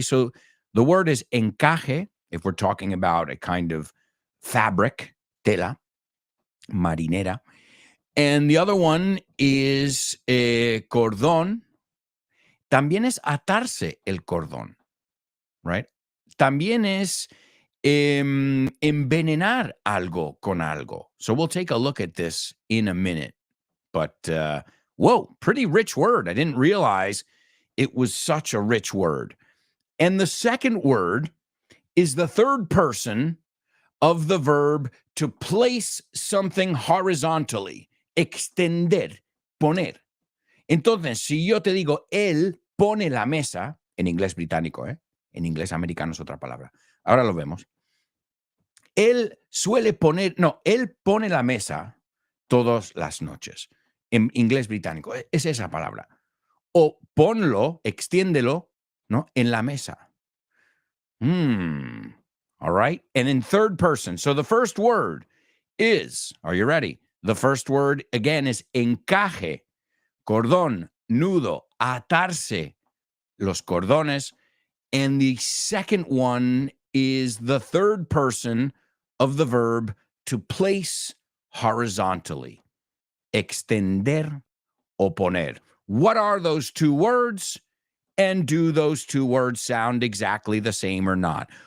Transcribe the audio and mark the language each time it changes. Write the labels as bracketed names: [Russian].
[English] So the word is encaje, if we're talking about a kind of fabric, tela, marinera. And the other one is cordón. [Spanish] También es atarse el cordón, [English] right? [Spanish] También es envenenar algo con algo. [English] So we'll take a look at this in a minute. But, whoa, pretty rich word. I didn't realize it was such a rich word. And the second word is the third person of the verb to place something horizontally. [Spanish] Extender, poner. Entonces, si yo te digo, él pone la mesa, en inglés británico, en inglés americano es otra palabra. Ahora lo vemos. Él pone la mesa todas las noches. En inglés británico, es esa palabra. O ponlo, extiéndelo, ¿no? En la mesa. [English] All right. And in third person. So the first word is, are you ready? The first word, again, is encaje. [Spanish] Cordón, nudo, atarse, los cordones. [English] And the second one is the third person of the verb to place horizontally. [Spanish] Extender o poner. [English] What are those two words? and do those two words sound exactly the same or not.